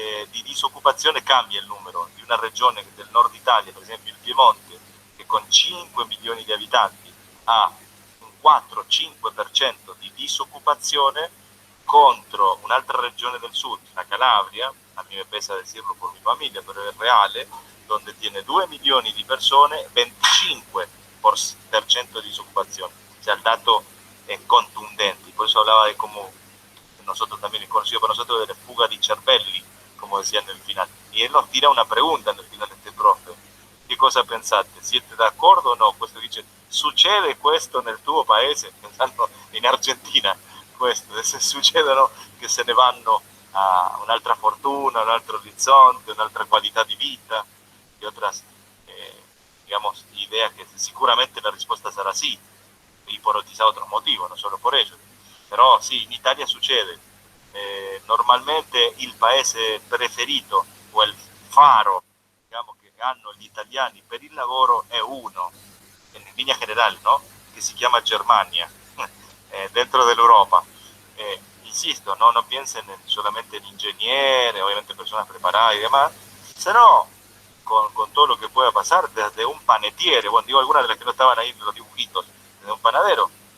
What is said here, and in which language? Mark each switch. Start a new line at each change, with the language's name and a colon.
Italian: di disoccupazione cambia il numero di una regione del nord Italia, per esempio il Piemonte, che con 5 milioni di abitanti ha 4-5% di disoccupazione contro un'altra regione del sud, la Calabria,
Spanish: a mí me pesa decirlo por mi familia, pero es
Italian: reale,
Spanish: donde tiene
Italian: 2 milioni di persone, 25% di disoccupazione.
Spanish: O sea, el dato es contundente, y por eso hablaba de cómo nosotros también es conocido para nosotros de la fuga di cervelli, como decía en el final. Y él nos tira una pregunta en el final de este profe.
Italian: Che cosa pensate? Siete d'accordo o no? Questo dice, succede questo nel tuo paese? Pensando in Argentina, questo, se succedono che se ne vanno a un'altra fortuna, un altro orizzonte, un'altra qualità di vita,
Spanish: y otras, digamos, ideas que
Italian: sicuramente la risposta sarà sì,
Spanish: y por quizá otros motivos, no solo por ello.
Italian: Però sì, in Italia succede. Normalmente il paese preferito o il faro, digamos, che hanno gli italiani per il lavoro è uno, in linea generale, ¿no? Que si llama Germania, dentro dell'Europa.
Spanish: Insisto, no piensen solamente en ingenieros, obviamente personas preparadas y demás, sino con todo lo que pueda pasar, desde un panettiere, bueno, digo algunas de las que no estaban ahí en los dibujitos, desde un panadero,